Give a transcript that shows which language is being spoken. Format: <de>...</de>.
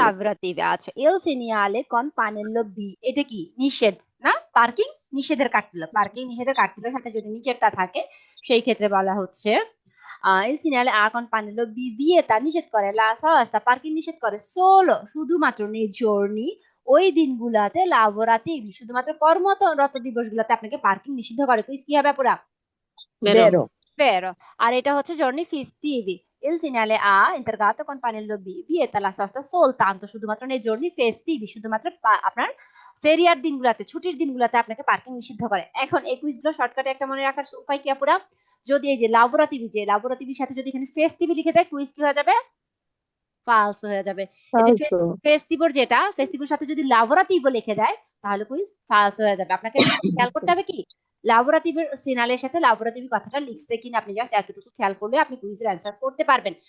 <it>lavorative</it> <bn>আছে,</bn> <it>il segnale con pannello B,</it> <bn>এটা কি নিষেধ না, পার্কিং নিষেধের কার্তেল, পার্কিং নিষেধের কার্তেলের সাথে যদি নিচেরটা থাকে সেই ক্ষেত্রে বলা হচ্ছে</bn> <it>il segnale A con pannello B vieta,</it> <bn>নিষেধ করে,</bn> <it>la sosta</it> <bn>পার্কিং নিষেধ করে,</bn> <it>solo</it> <bn>শুধুমাত্র</bn> <it>nei giorni</it> <bn>ওই দিনগুলাতে,</bn> <it>lavorativi</it> <bn>শুধুমাত্র কর্মরত দিবসগুলোতে আপনাকে পার্কিং নিষিদ্ধ করে। কুইজ কি হবে পুরা? বেরো। বেরো। বেরো। আর এটা হচ্ছে</bn> <it>giorni festivi, il segnale A intergato con pannello B vieta la sosta soltanto</it> <bn>শুধুমাত্র</bn> <it>nei giorni festivi</it> <bn>শুধুমাত্র আপনার ফেরিয়ার দিনগুলোতে, ছুটির দিনগুলোতে আপনাকে পার্কিং নিষিদ্ধ করে। এখন এই কুইজগুলো শর্টকাটে একটা মনে রাখার উপায় কি আপুরা? যদি এই যে লাবোরাতিভি, যে লাবোরাতিভির সাথে যদি এখানে ফেস্টিভি লিখে দেয়, কুইজ কি হয়ে যাবে? ফালস হয়ে যাবে। এই যে</bn> <it>ফালসো।</it> <bn>ফেস্টিভোর, যেটা ফেস্টিভোর সাথে যদি লাবোরাতিভো লিখে দেয় তাহলে কুইজ ফালস হয়ে যাবে। আপনাকে খেয়াল করতে হবে কি লাবোরাতিভের সিনালের সাথে লাবোরাতিভি কথাটা লিখছে কিনা, আপনি জাস্ট এতটুকু খেয়াল করলে আপনি কুইজের অ্যান্সার করতে পারবেন।</bn>